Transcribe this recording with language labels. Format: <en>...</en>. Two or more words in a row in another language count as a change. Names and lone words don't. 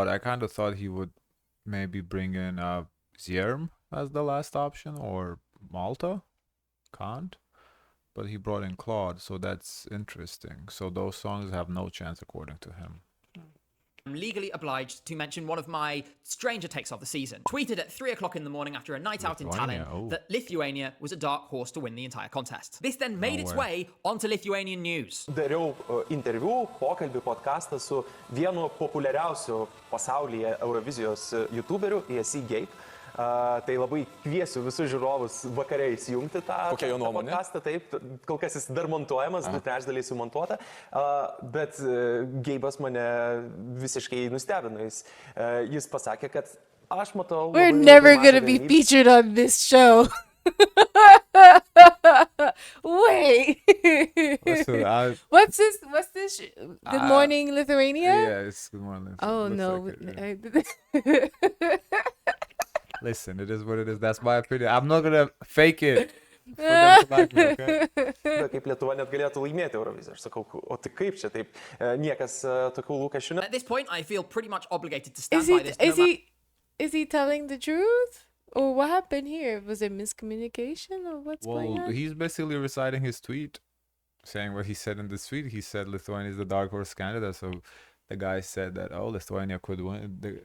<en>I kind of thought he would maybe bring in Zierm as the last option or Malta, Kant, but he brought in Claude, so that's interesting. So those songs have no chance according to him. I'm legally obliged to mention one of my stranger takes of the season. Tweeted at 3 o'clock in the morning after a night out in Lithuania, Tallinn that Lithuania was a dark horse to win the entire contest. This then made its way onto Lithuanian news.</en> <lt>Dariau interviu, pokalbį, podcastą su vienu populiariausiu pasaulyje Eurovizijos YouTuberiu, ESC Gabe. Tai labai kviesiu visus žiūrovus vakare įsijungti tą podcastą, taip, kol kas jis dar montuojamas, 2/3 sumontuota, bet Geibas mane visiškai nustebino. Jis pasakė, kad aš matau...</lt> <en>We're never gonna be featured on this show. Wait. Listen, What's this? Good Morning Lithuania? yeah, it's Good Morning. Oh Looks no. like it, yeah. Listen, it is what it is. That's my opinion. I'm not gonna fake it. For them to like me, okay?</en> <lt>Kaip Lietuva net galėtų laimėti Euroviziją. Aš sakau, o tai kaip čia taip? Niekas tokių lūkesčių.</lt> <en>At this point, I feel pretty much obligated to stand by this. Is he telling the truth? Or what happened here? Was it miscommunication or what's going on? He's basically reciting his tweet, saying what he said in the tweet. He said Lithuania is the dark horse candidate. So the guy said that, Lithuania could win.</en>